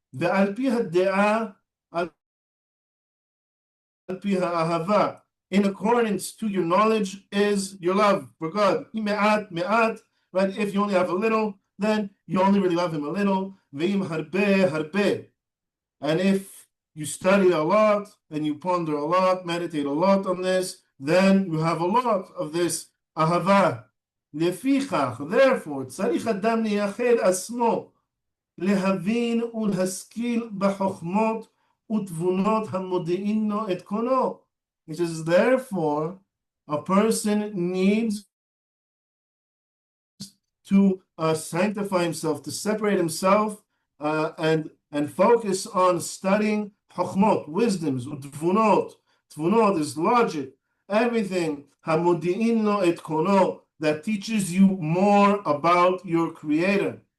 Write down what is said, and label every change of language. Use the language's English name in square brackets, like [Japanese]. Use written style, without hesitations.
[English] In accordance to your knowledge is your love for God. Right? If you only have a little, then you only really love him a little. [Hebrew] Ve'im harbe harbe. [English] And if you study a lot and you ponder a lot, meditate a lot on this, then you have a lot of this ahava. [Hebrew] Lefichach, therefore, tzarich adam liyached asmo להבין ולהשכיל בחוכמות ותבונות המודיעין לו את קונו. [English] It says, therefore, a person needs to sanctify himself, to separate himself, and focus on studying chokhmot, wisdoms, tvunot. Tvunot is logic, everything, [Hebrew] hamodi'in lo et kono, [English] that teaches you more about your Creator.